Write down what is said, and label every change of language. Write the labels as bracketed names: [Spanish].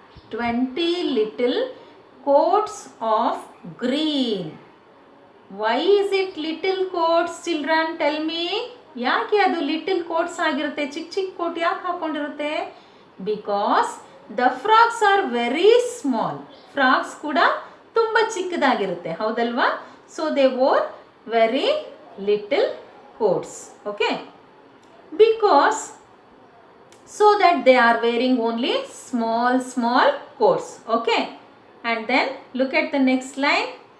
[English] 20 little coats of green. Why is it little coats, children? Tell me. [Kannada] ಯಾಕೆ ಅದು little quotes ಆಗಿರುತ್ತೆ? ಚಿಕ್ಕ ಚಿಕ್ಕ ಕೋಟ್ ಯಾಕೆ ಹಾಕೊಂಡಿರುತ್ತೆ? [English] Because the frogs are very small. [Kannada] Frogs ಕೂಡ ತುಂಬ ಚಿಕ್ಕದಾಗಿರುತ್ತೆ, ಹೌದಲ್ವಾ? [English] So they wore very little coats. Okay? Because so that they are wearing only small coats. Okay? And then look at the next line.